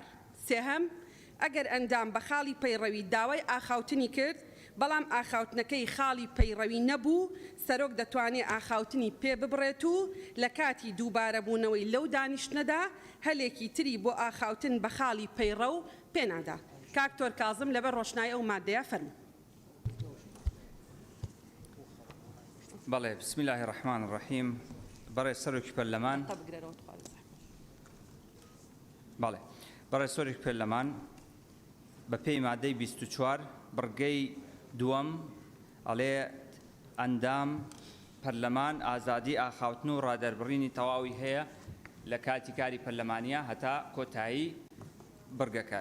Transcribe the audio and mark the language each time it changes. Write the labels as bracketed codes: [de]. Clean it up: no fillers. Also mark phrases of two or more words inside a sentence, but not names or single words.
[ckb] سێهەم، ئەگەر ئەندام بە خاڵی پەیڕەوی داوای ئاخاوتنی کرد بەڵام ئاخاوتنەکەی خاڵی پەیڕەوی نەبوو، سەرۆک دەتوانێت ئاخاوتنی پێ ببڕێت و لە کاتی دووبارەبوونەوەی لەو دانیشتنەدا هەلێکی تری بۆ ئاخاوتن بە خاڵی پەیڕە و پێنادا. کاکتۆر کازم لەبەر ڕۆشنایی ئەو مادەیە فەرموو. بەڵێ، [ar] بسم الله الرحمن الرحیم. [ckb] بەڕێز سەرۆکی پەرلەمان، بەڵێ، بەڕێز سەرۆکی پەرلەمان بە پێی مادەی 24 بڕگەی دووەم ئەڵێ ئەندام پەرلەمان ئازادی ئاخاوتن و ڕادەربڕینی تەواوی هەیە لە کاتی کاری پەرلەمانیە هەتا کۆتایی بڕگەکە.